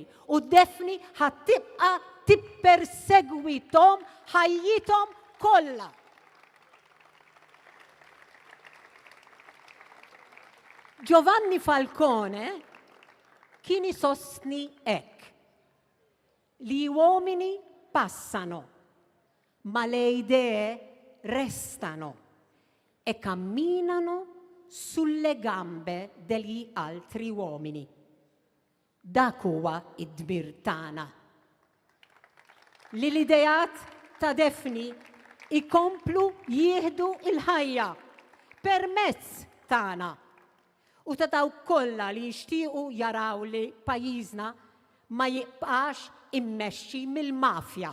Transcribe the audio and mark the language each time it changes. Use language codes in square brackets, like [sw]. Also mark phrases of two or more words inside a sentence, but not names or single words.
[mt] U Defni ħattibqa tippersegwitom ħajjithom kollha. Giovanni Falcone kien isostni hekk li [it] uomini passano, ma le idee restano e camminano sulle gambe degli altri uomini. [mt] Dak huwa id-dmir tagħna. Li l-idejat ta' Defni ikomplu jieħdu il-ħajja permezz tagħna. U ta' dawk kollha li jixtiequ jaraw li pajjiżna ma jibqax immexxi mill-mafja.